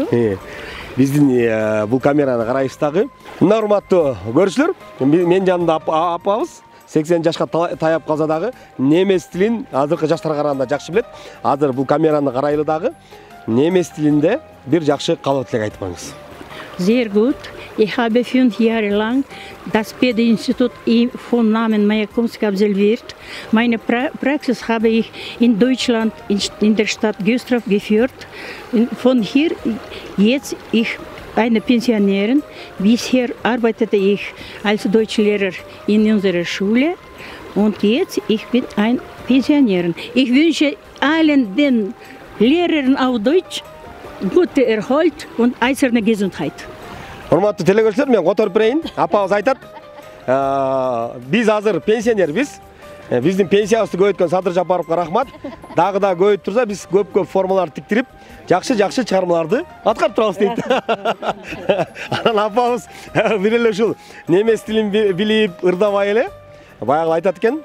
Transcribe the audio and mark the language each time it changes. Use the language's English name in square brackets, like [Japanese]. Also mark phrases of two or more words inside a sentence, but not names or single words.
[Kyrgyz] Биздин бул камераны карайбыз дагы. Мына урматтуу көрүүчүлөр, мен жанымда апабыз 80 жашка таяп калса дагы немец тилин азыркы жаштарга караганда жакшы билет. Азыр бул камераны карайлы дагы немец тилинде бир жакшы каалоо тилек айтып коюңуз. [German] Sehr gut. Ich habe 5 Jahre lang das Pädeinstitut von Namen Mayakovsky absolviert. Meine Praxis habe ich in Deutschland, in der Stadt Güstrow geführt. Von hier jetzt ich eine Pensionärin. Bisher arbeitete ich als Deutschlehrer in unserer Schule und jetzt ich bin ein Pensionärin. Ich wünsche allen den Lehrern auf Deutsch gute Erhalt und eiserne Gesundheit. [Kyrgyz] Урматтуу телекөрүүчүлөр, мен которуп берейин. Апабыз айтат, биз азыр пенсионербиз. Биздин пенсиябызды көбөйткөн Садыр Жапаровго рахмат. Дагы да көбөйүп турса, биз көп формаларды тиктирип, жакшы чыгармаларды аткарып турабыз дейт. Анан апабыз бир эле ушул немес тилин билип, ырдабай эле баягы айтат экен.